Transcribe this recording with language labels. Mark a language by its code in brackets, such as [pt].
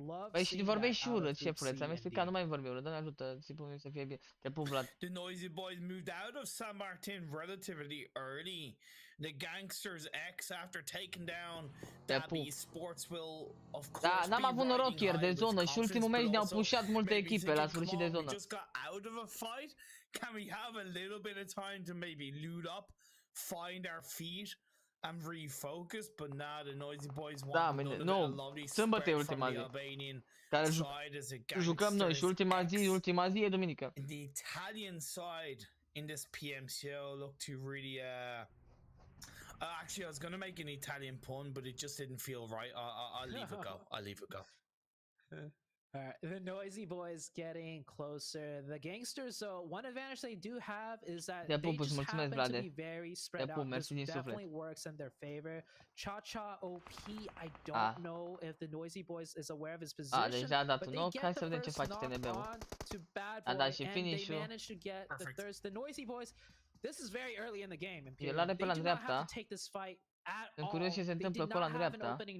[ro] Păi și vorbești și urât, șefule, ți-am explicat, nu mai vorbi urât, Doamne ajută, țipul meu să fie bine. Te pup, Vlad. [en] The Noisy Boys moved out of San Martin relatively early. The Gangsters X, after taking down Dabby Sports, will of course [ro] da, n-am avut noroc ieri de zonă și ultimul meci ne-au pușat multe echipe la sfârșit de zonă. [en] Just got out of a fight. Can we have a little bit of time to maybe loot up, find our feet and refocus? But nah, the Noisy Boys want [ro] nu, sâmbătă e ultima zi care jucăm noi și ultima zi e duminică. [en] The Italian side in this Pmco look to really actually, I was gonna make an Italian pun, but it just didn't feel right. I'll leave it go. I'll leave it go. Alright, the Noisy Boys getting closer. The Gangsters, so one advantage they do have is that they just happen to be very spread out. This definitely works in their favor. Cha-Cha OP, I don't know if the Noisy Boys is aware of his position, [ro] deja a dat un knock. Hai să vedem ce face TNB-ul. A dat și finish-ul. [en] The Noisy Boys, this is very early in the game. [ro] El are pe la dreapta. Sunt curios ce se întâmplă acolo în dreapta.